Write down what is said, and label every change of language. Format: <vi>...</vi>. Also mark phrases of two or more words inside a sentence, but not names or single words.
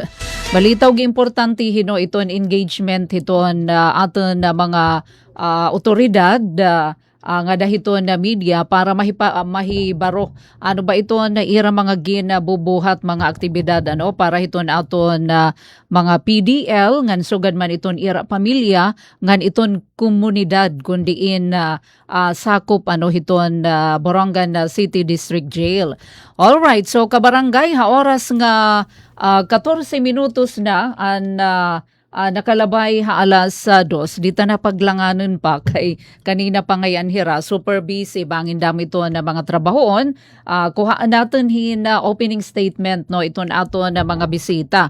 <war>Balitaw gi importante hino iton engagement hiton aton na mga otoridad nga dahiton na media para mahibaro ano ba ito na ira mga ginabubuhat mga aktibidad para hiton aton mga PDL ngan sugad man iton ira pamilya ngan iton komunidad kundiin sakop hiton Borongan City District Jail.</war> <en>All right,</en> <war>so kabarangay oras nga 14 minutos na nakalabay alas 2 dita na paglanganon pa kay</war> <tl>kanina pa ngayon</tl> <war>hira</war> <en>super busy</en> <war>bangin dami to na mga trabahoon. Kuhaan natin</war> <en>opening statement</en> <war>iton ato na mga bisita.</war>